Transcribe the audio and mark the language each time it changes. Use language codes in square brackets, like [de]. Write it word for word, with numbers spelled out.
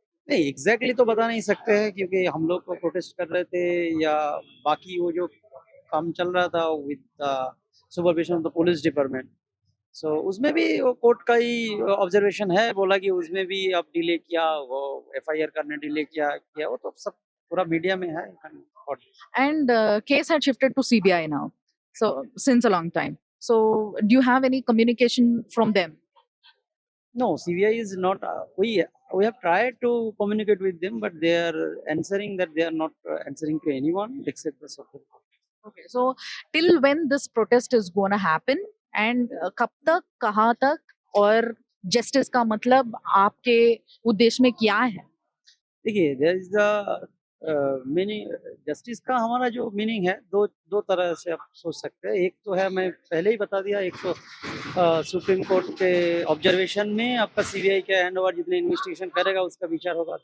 [hi] नहीं exactly exactly तो बता नहीं सकते हैं क्योंकि हम लोग को प्रोटेस्ट कर रहे थे या बाकी वो जो काम चल रहा था [en] With supervision of the police department. [hi] So उसमें भी वो कोर्ट का ही ऑब्जर्वेशन है, बोला कि उसमें भी आप डिले किया, वो एफ आई आर करने डिले किया किया वो तो सब पूरा मीडिया में है. [en] But And uh, case had shifted to C B I now, so since a long time. So do you have any communication from them? no, C B I is not. Uh, we we have tried to communicate with them, but they are answering that they are not uh, answering to anyone except the Supreme Court. Okay. So till when this protest is going to happen, and uh, [hi] कब तक, कहाँ तक, और justice का मतलब आपके उद्देश्य में क्या है? देखिए, [en] there is the meaning [hi] justice का. हमारा जो मीनिंग है दो दो तरह से आप सोच सकते हैं. एक तो है, मैं पहले ही बता दिया, एक तो सुप्रीम कोर्ट के ऑब्जर्वेशन में आपका सीबीआई के हैंड ओवर जितने इन्वेस्टिगेशन करेगा उसका विचार होगा.